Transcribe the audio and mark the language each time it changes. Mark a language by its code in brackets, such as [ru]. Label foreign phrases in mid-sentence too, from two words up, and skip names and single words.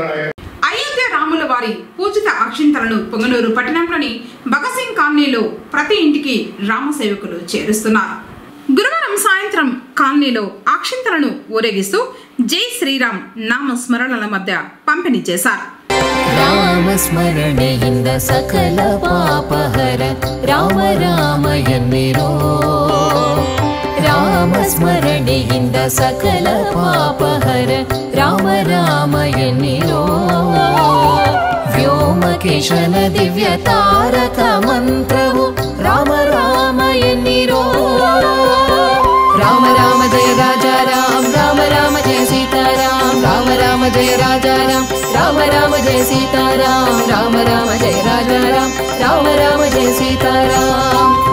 [te] అయోధ్య రాముల వారి పూజిత అక్షింతలను పొంగనూరు పట్టణంలోని భగత్ సింగ్ కాలనీలో ప్రతి ఇంటికి రామసేవకులు చేరుస్తున్నారు. గురువారం సాయంత్రం కాలనీలో అక్షింతలను ఊరేగిస్తూ జై శ్రీరామ్ నామస్మరణల మధ్య పంపిణీ చేశారు. [kn] రామస్మరణೆಯಿಂದ ಸಕಲ ಪಾಪಹರ ರಾಮ ರಾಮ ಎನ್ನಿರೋ ರಾಮಸ್ಮರಣೆಯಿಂದ ಸಕಲ ಪಾಪಹರ ರಾಮ ರಾಮ ಎನ್ನಿರೋ ವ್ಯೋಮಕೇಶನ ದಿವ್ಯ ತಾರಕ ಮಂತ್ರವು ರಾಮ ರಾಮ ಎನ್ನಿರೋ ರಾಮ ರಾಮ ಜಯ ರಾಜಾ ರಾಮ ರಾಮ ರಾಮ ಜಯ ಸೀತಾರಾಮ ರಾಮ ರಾಮ ಜಯ ರಾಜಾ ರಾಮ ರಾಮ ರಾಮ ಜಯ ಸೀತಾರಾಮ ರಾಮ ರಾಮ ಜಯ ರಾಜಾ ರಾಮ ರಾಮ ರಾಮ ಜಯ ಸೀತಾರಾಮ